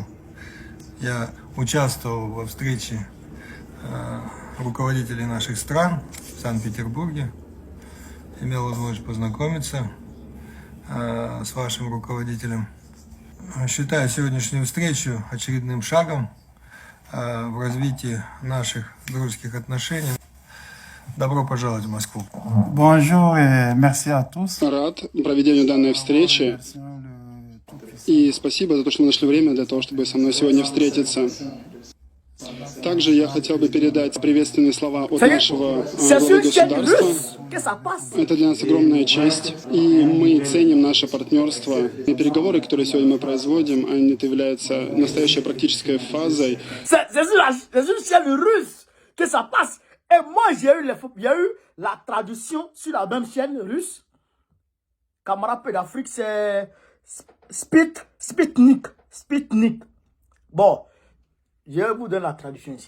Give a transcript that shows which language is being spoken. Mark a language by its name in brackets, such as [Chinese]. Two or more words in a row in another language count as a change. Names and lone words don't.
[Russian] Я участвовал во встрече руководителей наших стран в Санкт-Петербурге, имел возможность познакомиться с вашим руководителем. Считаю сегодняшнюю встречу очередным шагом в развитии наших дружеских отношений. Добро пожаловать в Москву. [French] Bonjour et merci à tous. [Russian] Рад проведению данной встречи. И спасибо за то, что вы нашли время для того, чтобы со мной сегодня встретиться. Также я хотел бы передать приветственные слова от нашего главы государства. Это для нас огромная честь, и мы ценим наше партнерство. И переговоры, которые сегодня мы производим, они являются настоящей практической фазой. [French] C'est sur une chaîne russe que ça passe. Et moi, j'ai eu la traduction sur la même chaîne russe. Camarade Peu d'Afrique, c'est Sputnik. Sputnik. Bon, je vais vous donner la traduction ici.